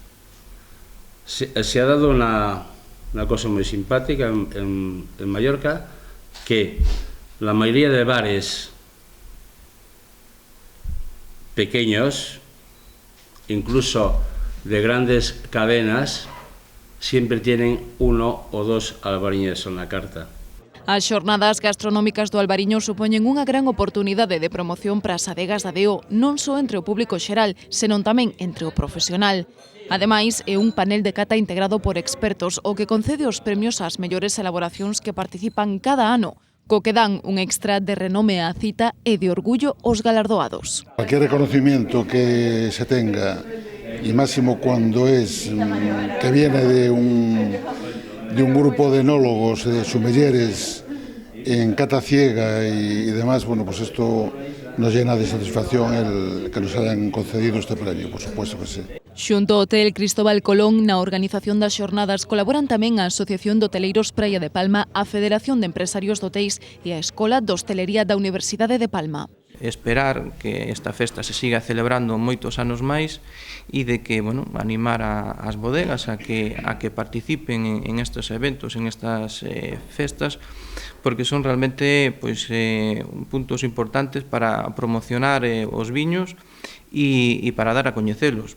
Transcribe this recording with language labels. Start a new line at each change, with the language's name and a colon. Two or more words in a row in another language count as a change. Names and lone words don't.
Spanish: Se ha dado una cosa muy simpática en Mallorca, que la mayoría de bares pequeños, incluso de grandes cadenas, siempre tienen 1 o 2 albariños en la carta.
Galician: As xornadas gastronómicas do Albariño supoñen unha gran oportunidade de promoción para as adegas da Deo, non só entre o público xeral, senón tamén entre o profesional. Ademais, é un panel de cata integrado por expertos o que concede os premios ás mellores elaboracións que participan cada ano, co que dan un extra de renome á cita e de orgullo aos galardoados.
Spanish: Cualquier reconocimiento que se tenga, y máximo cuando es que viene de un grupo de enólogos, de sommeliers en cata ciega y demás, bueno, pues esto nos llena de satisfacción el que nos hayan concedido este premio, por supuesto que sí.
Galician: Xunto ao Hotel Cristóbal Colón, na organización das xornadas colaboran tamén a Asociación de Hoteleiros Praia de Palma, a Federación de Empresarios de Hotéis e a Escola de Hostelería da Universidade de Palma. Esperar que esta festa se siga celebrando moitos anos máis e de que, bueno, animar as bodegas a que participen en estes eventos, en estas festas, porque son realmente pois, puntos importantes para promocionar os viños e para dar a coñecelos.